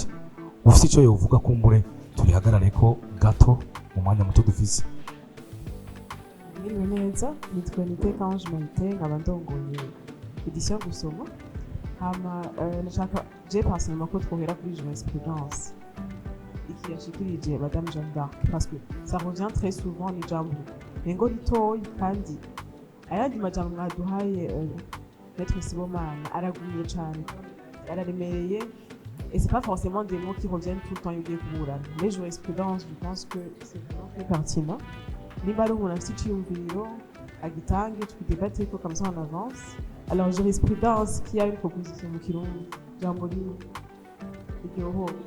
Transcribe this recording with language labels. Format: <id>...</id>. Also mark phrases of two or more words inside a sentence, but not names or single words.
<rn>Ufite icyo yovuga kumbure turihagarare ko gato mu mwanya muto dufise. Mwiriwe neza, nitwa Niteka Ange Martin, nkaba ndongoye edition gusoma. Hama nashaka</rn> <fr>je personnellement</fr> <rn>ko twohera kuri jurisprudence iki yashikirije Madame Jeanne d'Arc,</rn> <fr>parce que ça revient très souvent</fr> <rn>ni jambo ngo ritoyi, kandi ayandi majambo mwaduhaye Maître Sibomana araguye cyane, araremereye,</rn> <fr>et c'est pas forcément des mots qui reviennent tout le temps</fr> <rn>yugiye kuburana.</rn> <fr>Mais jurisprudence, je pense que c'est vraiment très pertinent.</fr> <rn>Niba ari umuntu afite icyumviro agitange, twidebate ko</rn> <fr>comme ça on avance. Alors jurisprudence qui a une proposition</fr> <rn>mu kirundi jambo rimwe iryoho.</rn>